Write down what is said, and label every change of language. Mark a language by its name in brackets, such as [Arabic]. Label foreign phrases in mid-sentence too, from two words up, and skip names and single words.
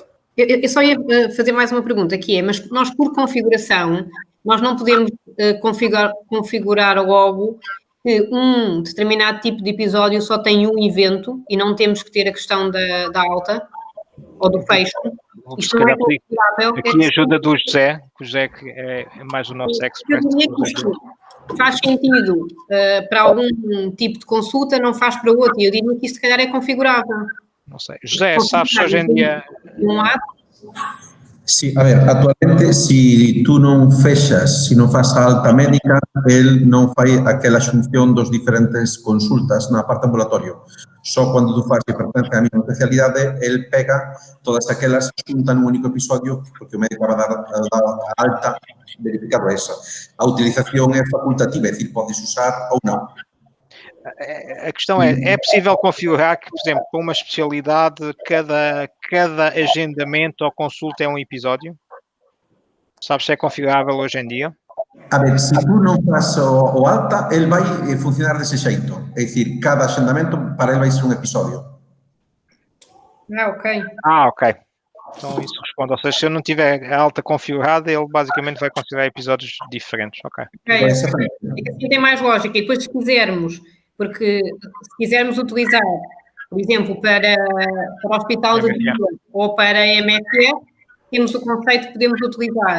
[Portuguese] Eu só ia fazer mais uma pergunta, que é, mas nós por configuração, nós não podemos configurar logo que um determinado tipo de episódio só tem um evento e não temos que ter a questão da alta ou do fecho. Isto não é configurável. Aqui a ajuda do José, que o José que é mais o nosso expert. Eu diria que isto faz sentido para algum tipo de consulta, não faz para outro, e eu diria que isto se calhar é configurável. Não sei. José, sabes se hoje em dia... [Galician] Sí, a ver, actualmente si tú non fechas, si non faz a alta médica, el non fai aquela xunción dos diferentes consultas na parte ambulatorio. Só cando tú faz que pertence á mesma especialidade, el pega todas aquelas xunta nun único episodio, porque o médico vai dar a alta verificado a esa. A utilización é facultativa, é dicir, podes usar ou non. [Portuguese] A questão é possível configurar que, por exemplo, para uma especialidade, cada agendamento ou consulta é um episódio? Sabes se é configurável hoje em dia? [Galician] A ver, se tú non faz o alta, el vai funcionar dese xeito. É dicir, cada agendamento para el vai ser un episodio. [Portuguese] Ok. Ok. Então isso responde. Ou seja, se eu não tiver a alta configurada, ele basicamente vai considerar episódios diferentes. Ok. É que assim tem mais lógica. E depois se quisermos, porque se quisermos utilizar, por exemplo, para o hospital de dia ou para a MFE, temos o conceito que podemos utilizar.